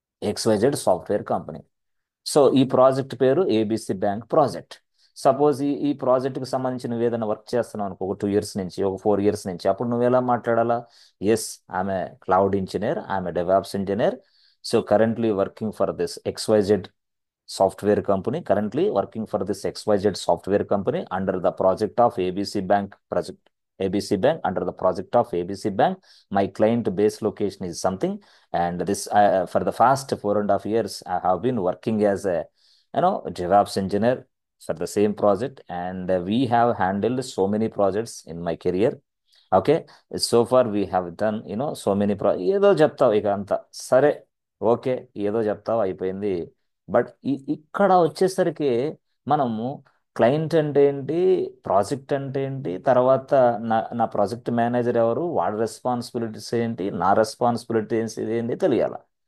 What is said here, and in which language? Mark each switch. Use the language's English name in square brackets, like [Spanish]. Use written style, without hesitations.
[Telugu] XYZ software company. So ఈ project పేరు ABC bank project. Suppose ఈ ప్రాజెక్ట్కి సంబంధించి నువ్వు ఏదైనా వర్క్ చేస్తున్నావు అనుకో, ఒక 2 years నుంచి, ఒక 4 years నుంచి, అప్పుడు నువ్వు ఎలా మాట్లాడాలా? ఎస్, ఆమె క్లౌడ్ ఇంజనీర్, ఆమె DevOps engineer. [English] So currently working for this XYZ software company, currently working for this XYZ software company under the project of ABC Bank project. ABC Bank, under the project of ABC Bank. My client base location is something, and this for the past 4.5 years I have been working as a DevOps engineer for the same project, and we have handled so many projects in my career. Okay, so far we have done so many [Telugu] ఏదో చెప్తావు ఇక అంతా సరే. Okay, ఏదో చెప్తావు అయిపోయింది. But ఇక్కడ వచ్చేసరికి మనము క్లయింట్ అంటే ఏంటి, ప్రాజెక్ట్ అంటే ఏంటి, తర్వాత నా ప్రాజెక్ట్ మేనేజర్ ఎవరు, వాడి రెస్పాన్సిబిలిటీస్ ఏంటి, నా రెస్పాన్సిబిలిటీస్ ఏంటి తెలియాలి.